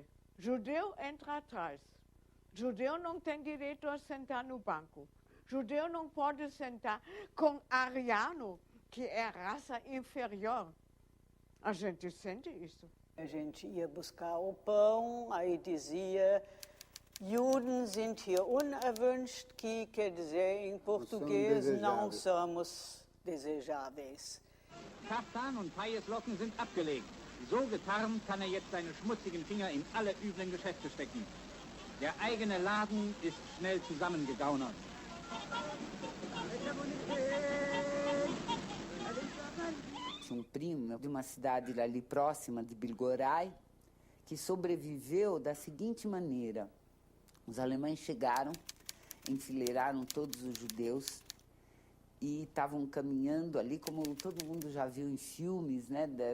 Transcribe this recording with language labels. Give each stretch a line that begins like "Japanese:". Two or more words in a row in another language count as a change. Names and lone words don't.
Portuguese: Judeu entra atrás. Judeu não tem direito a sentar no banco. Judeu não pode sentar com ariano, que é raça inferior. A gente sente isso. A gente ia buscar o pão, aí dizia:
German: Juden sind hier unerwünscht,
Portuguese: que quer dizer em português, não somos desejáveis.
German: Kaftan und Pajeslocken sind abgelegt. So getarnt kann jetzt seine schmutzigen Finger in alle üblen Geschäfte stecken. Der eigene Laden ist schnell zusammengegaunert.
Portuguese: Tinha um primo de uma cidade ali próxima de Bilgorai que sobreviveu da seguinte maneira. Os alemães chegaram, enfileiraram todos os judeus e estavam caminhando ali, como todo mundo já viu em filmes, né?